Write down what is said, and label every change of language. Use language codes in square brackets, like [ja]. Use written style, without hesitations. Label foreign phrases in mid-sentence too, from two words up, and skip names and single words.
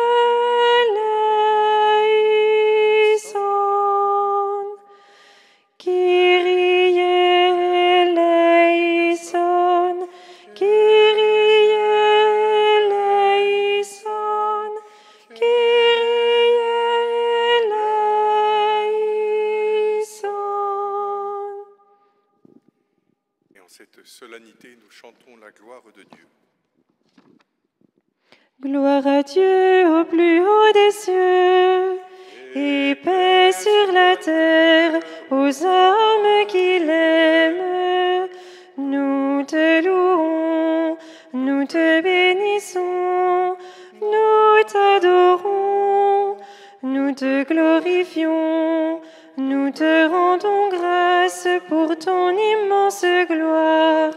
[el] eleison, Kyrie eleison, Kyrie eleison, Kyrie eleison. [fr] Et en cette solennité, nous chantons la gloire de Dieu. Gloire à Dieu au plus haut des cieux, et paix sur la terre aux hommes qui l'aiment. Nous te louons, nous te bénissons, nous t'adorons, nous te glorifions, nous te rendons grâce pour ton immense gloire.